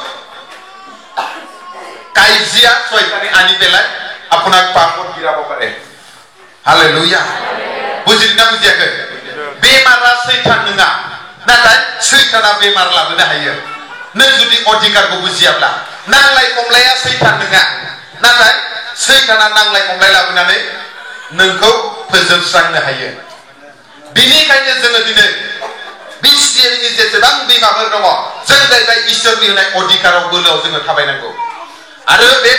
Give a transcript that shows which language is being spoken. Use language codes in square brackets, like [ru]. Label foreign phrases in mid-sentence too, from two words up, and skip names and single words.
[as] কাইজিয়া শয়তানে আনি পেলাই আপোনাক পাপত গিৰাব পাৰে হালেলুয়া বুজিনা বুজিয়াखै [brx] बेमारा सैतान नङा नाथाय सैताना बेमार लाबोनो हायो नों जुदि अधिकारखौ बुजियाब्ला नांलाय खमलाया सैतान नङा नाथाय सैताना नांलाय खमलाय लाबोनानै नोंखौ फोजोबस्रांनो हायो बिनिखायनो जोङो दिनै बिसिएबिनि जेसेबां बिमाफोर दङ जों जाहैबाय इसोरनि होनाय अधिकाराव बोलोआव जोङो थाबायनांगौ आरो बे